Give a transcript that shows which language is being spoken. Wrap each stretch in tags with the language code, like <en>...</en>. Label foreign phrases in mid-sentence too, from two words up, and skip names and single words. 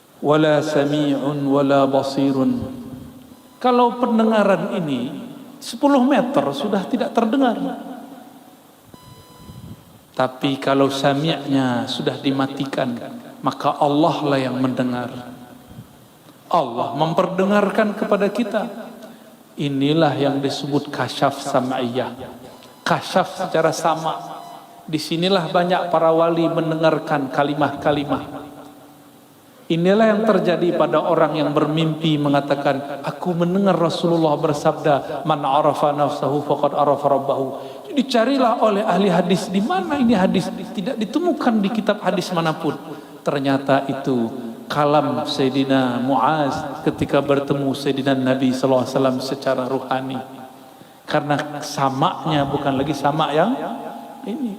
<ar>ولا سميع ولا بصير.</ar> <id>Kalau pendengaran ini 10 meter sudah tidak terdengar. Tapi kalau sami'nya sudah dimatikan, maka Allah lah yang mendengar. Allah memperdengarkan kepada kita. Inilah yang disebut</id> <ar>كشف سمعية.</ar> <id>Kasyaf secara sama. Disinilah banyak para wali mendengarkan kalimah-kalimah. Inilah yang terjadi pada orang yang bermimpi mengatakan, aku mendengar Rasulullah bersabda,</id> <ar>من عرف نفسه فقد عرف ربه.</ar> <id>Dicarilah oleh ahli hadis, di mana ini hadis? Tidak ditemukan di kitab hadis manapun. Ternyata itu kalam Sayyidina Muaz ketika bertemu Sayyidina Nabi SAW secara ruhani. Karena samaknya bukan lagi samak yang ini.</id>